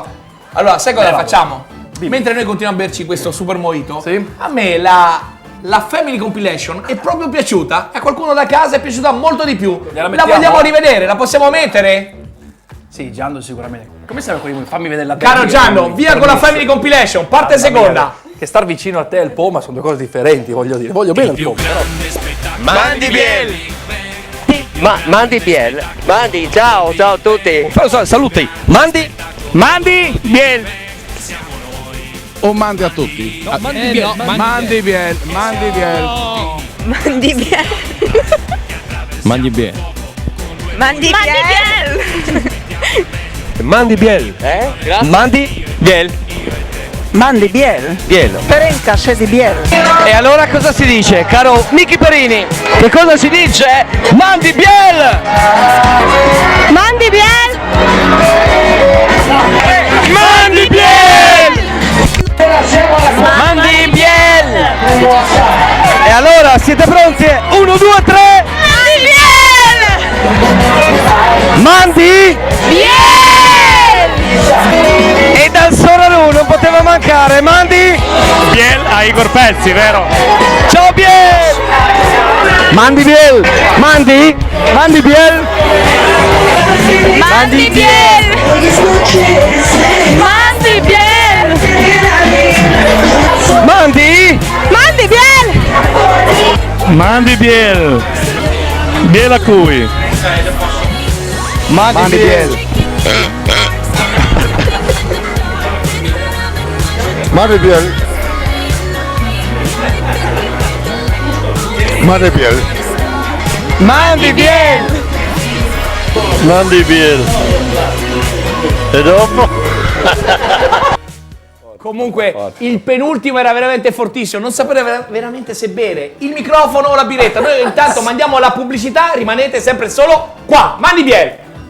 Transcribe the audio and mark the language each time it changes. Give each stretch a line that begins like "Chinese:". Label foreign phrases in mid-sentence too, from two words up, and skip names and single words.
Italian: Allora, sai cosa facciamo? Mentre noi continuiamo a berci questo super mojito, a me la Family Compilation è proprio piaciuta. A qualcuno da casa è piaciuta molto di più. La vogliamo rivedere? La possiamo mettere? Sì, Gianno sicuramente. Come siamo qui? Fammi vedere la Caro Gianno, via con la Family Compilation, parte seconda. Che star vicino a te e il Poma sono due cose differenti, voglio dire. Voglio bene il Poma, però.
Friulian: Mandi Biel. Mandi Biel.
Italian: Mandi, ciao a tutti.
Friulian: Saluti. Mandi Biel.
Italian: O mandi a tutti?
Friulian: Mandi Biel. Mandi Biel. Mandi Biel. Mandi Biel. Mandi Biel. Mandi Biel.
Italian: Grazie.
Friulian: Mandi Biel. Mandi Biel. Biel. Perenca di Biel.
Italian: E allora cosa si dice, caro Miki Perini? Che cosa si dice?
Friulian: Mandi Biel! Mandi Biel. Mandi Biel! Mandi Biel!
Italian: E allora siete pronti?
Friulian: 1, 2, 3! Mandi Biel!
Italian: E dal Soralu non poteva mancare, Mandi Biel a Igor Pezzi, vero? Ciao Biel!
Friulian: Mandi Biel! Mandi Biel! Mandi Biel! Mandi Biel! Mandi! Mandi Biel! Mandi Biel. Biel
Italian: a cui?
Friulian: Mandi Biel! Mandi Biel. Mandi Biel. Mandi Biel! Mandi Biel.
Italian: E dopo? Comunque, il penultimo era veramente fortissimo, non sapere veramente se bere il microfono o la biretta. Noi intanto mandiamo la pubblicità, rimanete sempre solo qua.
Friulian: Mandi Biel!